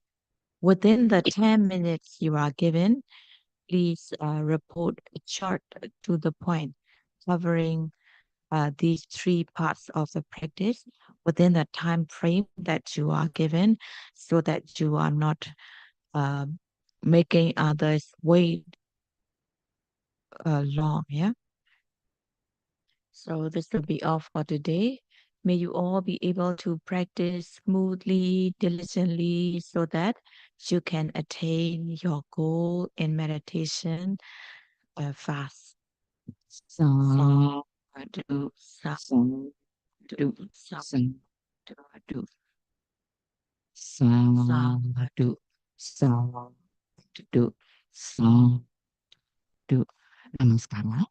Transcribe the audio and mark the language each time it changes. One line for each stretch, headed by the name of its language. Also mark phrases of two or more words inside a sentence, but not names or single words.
English: Within the 10 minutes you are given, please report short to the point, covering these three parts of the practice within the time frame that you are given so that you are not making others wait long. Yeah. So this will be all for today. May you all be able to practice smoothly, diligently, so that you can attain your goal in meditation fast.
Pali: Sa, Sadhu, sa, sadhu, sa, sadhu, sadhu, sadhu, sadhu.
English: Namaskara.